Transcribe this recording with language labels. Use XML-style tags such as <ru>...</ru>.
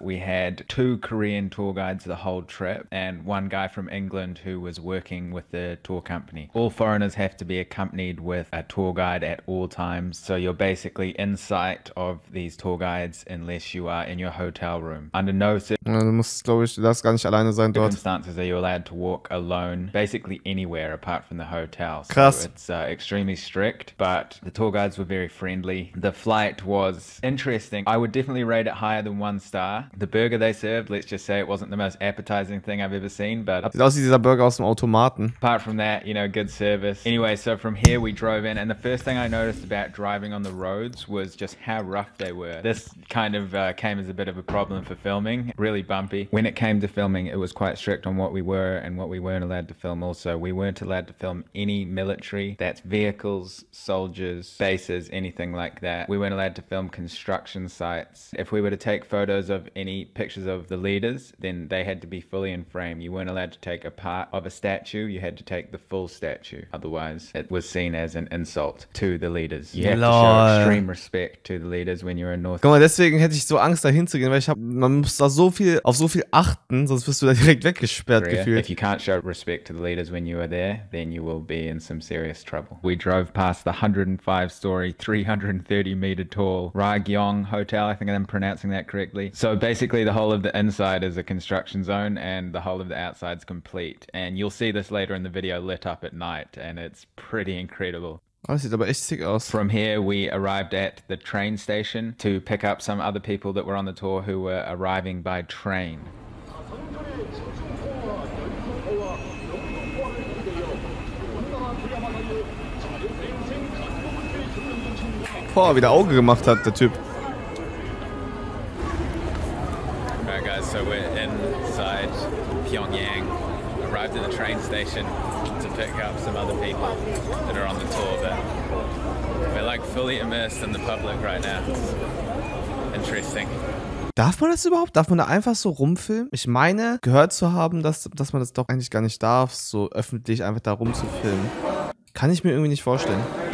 <en>We had 2 Korean tour guides the whole trip and one guy from England who was working with the tour company. All foreigners have to be accompanied with a tour guide at all times, so you're basically in sight of these tour guides unless you are in your hotel room. Under no</en> <de>Du musst, glaube ich, du darfst gar nicht alleine sein dort.</de> <en>circumstances are you allowed to walk alone basically anywhere apart from the hotel. So</en> <de>Krass.</de> <en>it's extremely strict, but the tour guides were very friendly. The flight was interesting. I would definitely rate it higher than 1 star. The burger they served, let's just say it wasn't the most appetizing thing I've ever seen, but</en> <de>Sieht aus wie dieser Burger aus dem Automaten.</de> <en>apart from that, you know, good service. Anyway, so from here we drove in and the first thing I noticed about driving on the roads was just how rough they were. This kind of came as a bit of a problem for filming. Really bumpy. When it came to filming, it was quite strict on what we were and what we weren't allowed to film also. We weren't allowed to film any military. That's vehicles, soldiers, bases, anything like that. We weren't allowed to film construction sites. If we were to take photos of any pictures of the leaders, then they had to be fully in frame. You weren't allowed to take a part of a statue. You had to take the full statue. Otherwise, it was seen as an insult to the leaders. You have to show extreme respect to the leaders when you're in North.</en> <de>Guck mal, deswegen hätte ich so Angst, da hinzugehen, weil man muss da auf so viel achten, sonst wirst du da direkt weggesperrt gefühlt.</de> <en>If you can't show respect to the leaders when you are there, then you will be in some serious trouble. We drove past the 105-story, 330-meter tall Ragyong Hotel. I think I'm pronouncing that correctly. So basically the whole of the inside is a construction zone and the whole of the outside's complete. And you'll see this later in the video lit up at night and it's pretty incredible.</en> <de>Das sieht aber echt sick aus.</de> <en>From here, we arrived at the train station to pick up some other people that were on the tour who were arriving by train.</en> <de>Boah, wie der Auge gemacht hat, der Typ.</de> <en>Alright guys, so we're inside Pyongyang. Arrived at the train station to pick up some other people that are on the tour, but we're like fully immersed in the public right now. Interesting.</en> <de>Darf man das überhaupt? Darf man da einfach so rumfilmen? Ich meine, gehört zu haben, dass man das doch eigentlich gar nicht darf, so öffentlich einfach da rumzufilmen. Kann ich mir irgendwie nicht vorstellen.</de>